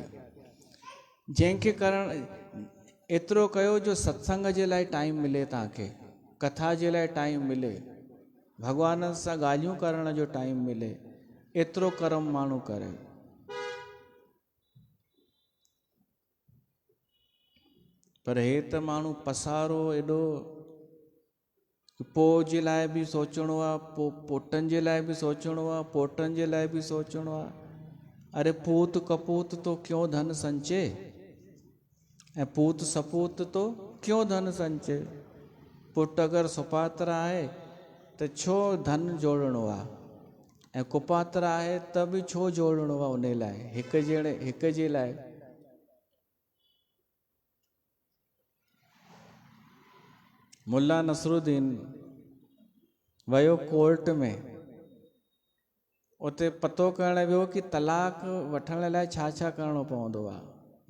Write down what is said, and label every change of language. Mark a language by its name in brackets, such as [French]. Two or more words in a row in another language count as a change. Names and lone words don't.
[Sindhi] जंहिंखे करण एतिरो कयो जो सत्संग जे लाइ टाइम मिले, तव्हांखे कथा जे लाइ टाइम मिले, भॻवान सां ॻाल्हियूं करण जो टाइम मिले, एतिरो कर्म माण्हू करे। पर हे त माण्हू पसारो एॾो, पोइ जे लाइ बि सोचणो आहे, पोइ पोटनि जे लाइ बि सोचणो आहे, पोटनि जे लाइ बि सोचणो आहे। [Hindi] अरे पूत कपूत तो क्यों धन संचे, ऐं पूत सपूत तो क्यों धन संचे। [Sindhi] पुट अगरि सुपात्र आहे त छो धन जोड़णो आहे, ऐं कुपात्र आहे त बि छो जोड़णो आहे, उन लाइ हिक जे लाइ। मुल्ला नसरुद्दीन वियो कोर्ट में, उते पतो करण वियो कि तलाक वठण लाइ छा छा करिणो पवंदो आहे।